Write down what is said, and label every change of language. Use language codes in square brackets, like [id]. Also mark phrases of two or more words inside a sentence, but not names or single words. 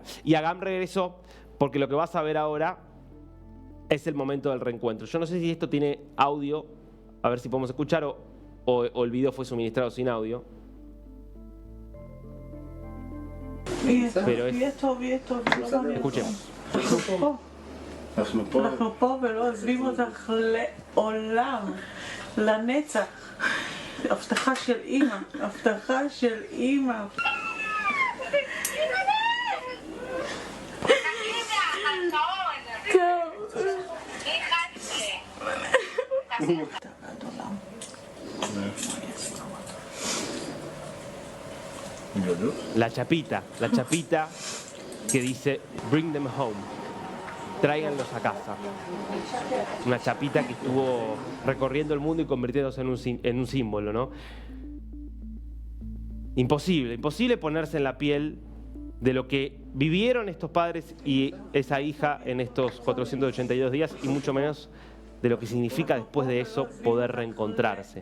[es] Y Agam regresó porque lo que vas a ver ahora es el momento del reencuentro. Yo no sé si esto tiene audio, a ver si podemos escuchar o el video fue suministrado sin audio. Pero escuchemos. [he] אנחנו פה ולא עוזבים אותך לעולם, לנצח. הבטחה של אימא, הבטחה של אימא. טוב. [es] La chapita que dice [en] "Bring them home", [es] tráiganlos a casa. Una chapita que estuvo recorriendo el mundo y convirtiéndose en un símbolo, ¿no? Imposible ponerse en la piel de lo que vivieron estos padres y esa hija en estos 482 días, y mucho menos de lo que significa después de eso poder reencontrarse.